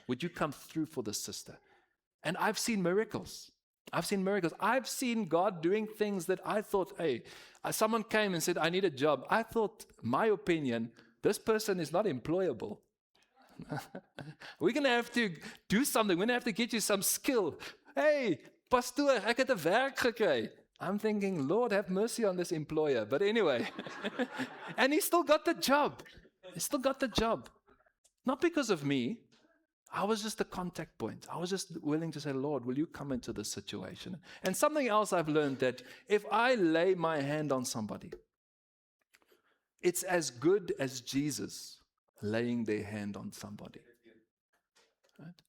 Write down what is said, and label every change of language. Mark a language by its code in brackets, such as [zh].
[en] Would you come through for this sister? And I've seen miracles. I've seen miracles. I've seen God doing things that I thought, hey, someone came and said, I need a job. I thought, my opinion, this person is not employable. We're going to have to do something. We're going to have to get you some skill. [af] Hey, pastoor, ek het 'n werk gekry. [en] I'm thinking, Lord, have mercy on this employer. But anyway, and he still got the job. He still got the job. Not because of me. I was just the contact point. I was just willing to say, Lord, will you come into this situation? And something else I've learned, that if I lay my hand on somebody, it's as good as Jesus laying their hand on somebody. Right?